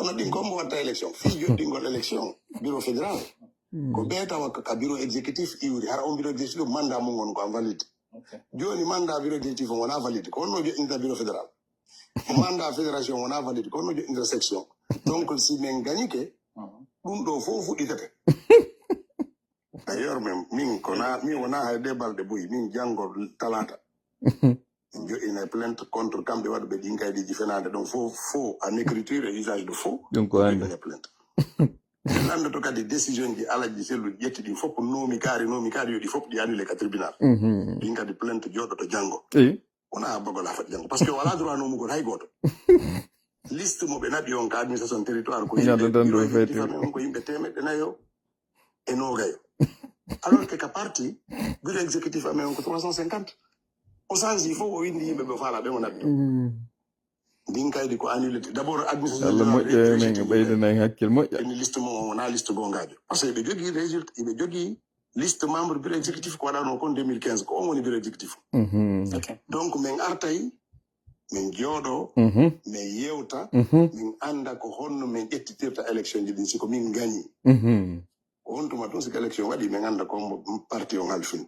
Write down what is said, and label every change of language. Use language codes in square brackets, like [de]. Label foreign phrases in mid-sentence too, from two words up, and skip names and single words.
[ff] kono ɗin kombo watta élection fi joɗɗingol [fr] élection bureau fédéral [ff] ko ɓeetawa ka [fr] bureau exécutif [ff] iwri hara on [fr] bureau exécutif [ff] ɗum mandat mum won ko en valide joni [fr] mandat bureau exécutif [ff] on wona valide ko wonno joɗɗinta [fr] bureau fédéral mandat fédération [ff] wona valide ko wonno joɗɗinta section donc si min gañike ɗum ɗo fof fuɗɗitete d'ailleurs min wona hayde balɗe boyi min janggo talata min joɗɗina [fr] plainte contre [ff] kamɓe waɗuɓe ɗin kaydiji fenade ɗon [fr] faux en écriture et usage de faux [ff] ɗum ko ande plainte landoto kadi décision ji alaji selluji ƴetti ɗin fof nomi kaari yoɗi fof ɗi annulé ka tribunal ɗin kadi plainte joɗoto janggo wona bagol ha faɗi janggo [fr] par ce que [ff] wala droit nomugol hay goto liste moɓe naɓi on ka [fr] administration territoire [ff] ko yimɓe temeɗɗe nayo e nogayo [fr] alors que [ff] ka [fr] parti bureau exécutif [ff] amen on ko 350 o change fof o windi yimɓe ɓe faala ɓe o naɓi ndin kaydi ko [fr] annulé d'abord administration [ff] men ɓeydana en hakkille moƴƴa eni liste mo wona liste gongajo [fr] par ce que [ff] ɓe jogui résultat ɓe jogui [fr] liste membre bureau exécutif [ff] ko waɗano kon 2015 ko on woni [fr] bureau exécutif [ff] donc min artay min jooɗo min yewta min anda ko honno min ƴettitirta élection ji ɗin siko min gañi ko hontuma tun siko élection waɗi min anda ko parti on halfinte